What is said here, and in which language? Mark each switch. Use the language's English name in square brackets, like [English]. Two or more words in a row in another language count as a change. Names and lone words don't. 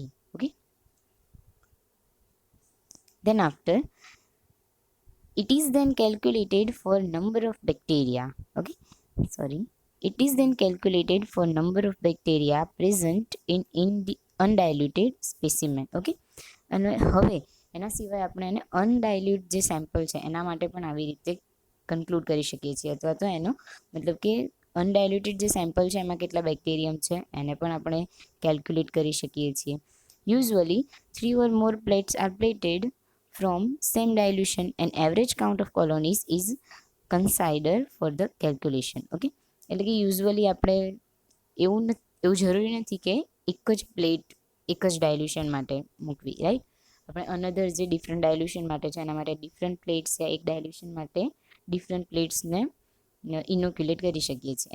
[English] ઓકે, then after it is then calculated for number of bacteria. Okay, sorry, it is then calculated for number of bacteria present in the undiluted specimen. [Gujarati] Okay, અને હવે એના સિવાય આપણે એને અનડાયલ્યુટ જે સેમ્પલ છે એના માટે પણ આવી રીતે કન્ક્લુડ કરી શકીએ છીએ અથવા તો એનો મતલબ કે અનડાયલ્યુટેડ જે સેમ્પલ છે એમાં કેટલા બેક્ટેરિયમ છે એને પણ આપણે કેલ્ક્યુલેટ કરી શકીએ છીએ. [English] યુઝ્યુઅલી 3 or more plates are plated from same dilution and average count of colonies is considered for the calculation. [Gujarati] ઓકે, એટલે કે યુઝ્યુઅલી આપણે એવું જરૂરી નથી કે એક જ પ્લેટ એક જ ડાયલ્યુશન માટે મૂકવી. રાઈટ, આપણે અનધર જે [English] different dilution [Gujarati] માટે છે એના માટે [English] different plates [Gujarati] યા એક ડાયલ્યુશન માટે [English] different plates [Gujarati] ઇનોક્યુલેટ કરી શકીએ છીએ.